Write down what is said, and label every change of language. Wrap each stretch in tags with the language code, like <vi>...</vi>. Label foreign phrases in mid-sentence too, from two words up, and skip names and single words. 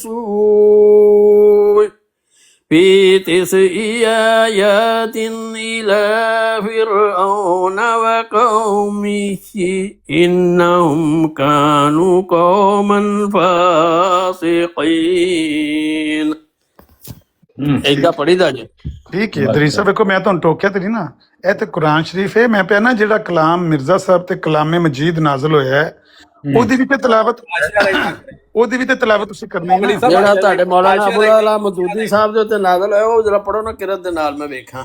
<ar>سوء في 9 آيات إلى فرعون وقومه إنهم كانوا قوما فاسقين</ar> <pa>ਏਦਾਂ ਪੜੀਦਾ ਜੀ। ਠੀਕ ਹੈ ਦਰੀ ਸਾਹਿਬ, ਵੇਖੋ ਮੈਂ ਤੁਹਾਨੂੰ ਟੋਕਿਆ ਤੇ ਨਹੀਂ ਨਾ, ਇਹ ਤੇ ਕੁਰਾਨ ਸ਼ਰੀਫ ਹੈ। ਮੈਂ ਪਿਆ ਨਾ ਜਿਹੜਾ ਕਲਾਮ ਮਿਰਜ਼ਾ ਸਾਹਿਬ ਤੇ ਕਲਾਮੇ ਮਜੀਦ ਨਾਜ਼ਲ ਹੋਇਆ ਹੈ, ਉਹਦੀ ਵੀ ਤੇ ਤਲਾਵਤ ਤੁਸੀਂ ਕਰਨੀ ਹੈ ਨਾ। ਜਿਹੜਾ ਤੁਹਾਡੇ ਮੌਲਾਨਾ ਅਬੂਲ ਆਲਾ ਮਦੂਦੀ ਸਾਹਿਬ ਦੇ ਉੱਤੇ ਨਾਜ਼ਲ ਹੋਇਆ ਉਹ ਜਰਾ ਪੜੋ ਨਾ ਕਿਰਤ ਦੇ ਨਾਲ ਮੈਂ ਵੇਖਾਂ।</pa>